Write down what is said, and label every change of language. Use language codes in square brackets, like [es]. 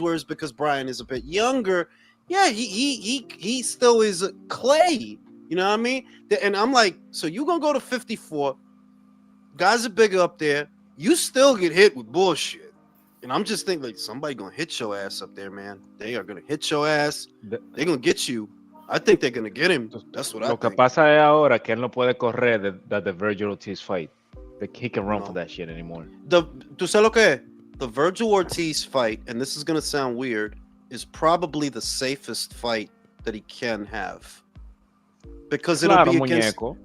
[en] Whereas because Brian is a bit younger, yeah, he still is clay You know what I mean? And I'm like, so you gonna go to 54? Guys are bigger up there. You still get hit with bullshit. And I'm just thinking, like, somebody gonna hit your ass up there, man. They are gonna hit your ass. They're gonna get you. I think they're gonna get him. That's what I [es] Lo que [en] think. [es] pasa es ahora que él no puede correr [en] that the Virgil Ortiz fight. He can run for that shit anymore. [es] ¿Tú sabes lo que es? [en] The Virgil Ortiz fight, and this is gonna sound weird, is probably the safest fight that he can have. Because it'll be against...